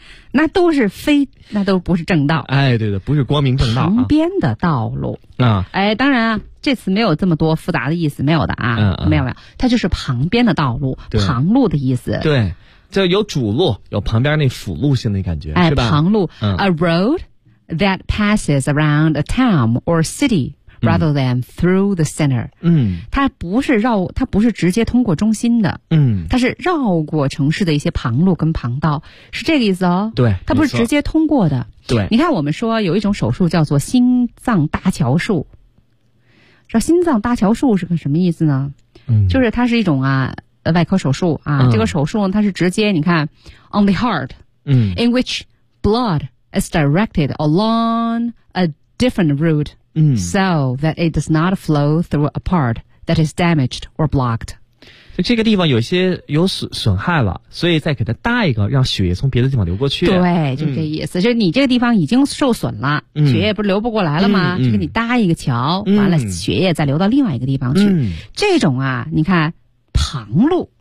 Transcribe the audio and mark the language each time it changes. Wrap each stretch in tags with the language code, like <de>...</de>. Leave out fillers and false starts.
<zh>那都是非，那都不是正道，哎，对的，不是光明正道，旁边的道路啊，哎，当然啊，这次没有这么多复杂的意思，没有的啊，嗯嗯、没有没有，它就是旁边的道路，旁路的意思，对，就有主路，有旁边那辅路性的感觉，哎，是吧？旁路、嗯、</zh> <en>，a road that passes around a town or city。 Rather than through the center，嗯，</en> <zh>它不是直接通过中心的，嗯，它是绕过城市的一些旁路跟旁道，是这个意思哦。对，它不是直接通过的。对，你看我们说有一种手术叫做心脏搭桥术，这心脏搭桥术是个什么意思呢？嗯，就是它是一种啊外科手术啊、嗯，这个手术它是直接你看</zh> <en>on the heart，嗯，in which blood is directed along a different route。嗯，so that it does not flow through a part that is damaged or blocked。</en> <zh>就这个地方有损害了，所以再给它搭一个，让血液从别的地方流过去。对，就这意思。嗯、就你这个地方已经受损了，嗯、血液不是流不过来了吗？嗯、就给你搭一个桥、嗯，完了血液再流到另外一个地方去。嗯、这种啊，你看旁路，</zh>